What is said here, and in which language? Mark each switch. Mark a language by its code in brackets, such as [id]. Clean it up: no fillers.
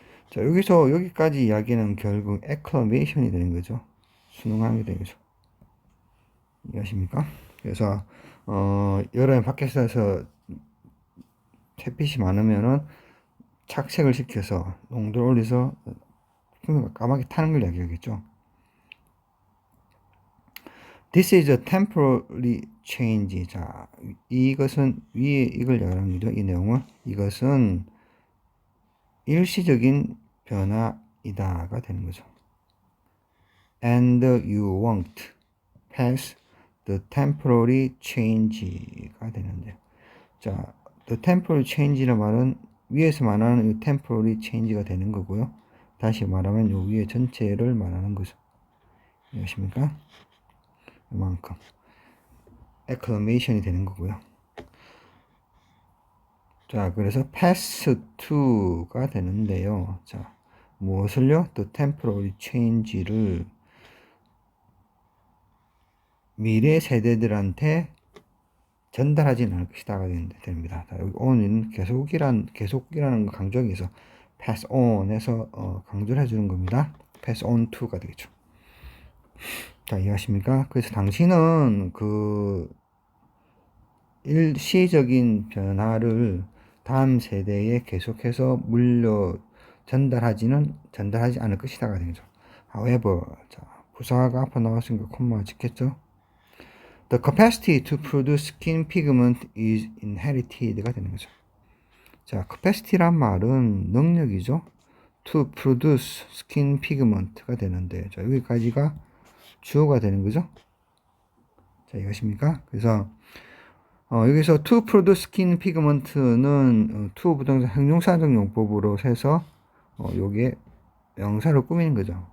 [ko] 자, 여기서 여기까지 이야기는 결국 acclamation이 되는 거죠. 순응하는 게 되는 거죠. 이해하십니까? 그래서 여름에 밖에서 햇빛이 많으면은 착색을 시켜서 농도를 올려서 까맣게 타는 걸 이야기하겠죠. [en] This is a temporary change. [ko] 자, 이것은 위에 이걸 이야기하는 거죠. 이 내용은 이것은 일시적인 변화이다가 되는 거죠. [en] And you won't pass the temporary change가 [ko] 되는데요. 자, the temporary change라는 말은 위에서 말하는 이 temporary change가 되는 거고요. 다시 말하면 요 위에 전체를 말하는 거죠. 이해하십니까? 이만큼 acclamation이 되는 거고요. 자, 그래서 pass to가 되는데요. 자, 무엇을요? the temporary change를 미래 세대들한테 전달하지는 않을 것이다가 됩니다. 자, 여기 on은 계속이라는 거 강조하기 위해서 pass on에서 강조를 해주는 겁니다. pass on to가 되겠죠. 자, 이해하십니까? 그래서 당신은 그 일시적인 변화를 다음 세대에 계속해서 전달하지 않을 것이다가 되겠죠. However, 자, 부사가 앞에 나왔으니까 콤마가 찍겠죠. [en] The capacity to produce skin pigment is inherited가 [ko] 되는 거죠. 자, capacity란 말은 능력이죠. [en] To produce skin pigment [ko] 가 되는데, 자, 여기까지가 주어가 되는 거죠. 자, 이것입니까? 그래서 여기서 to produce skin pigment는 to 부동사 형용사적 용법으로 해서 요게 명사를 꾸미는 거죠.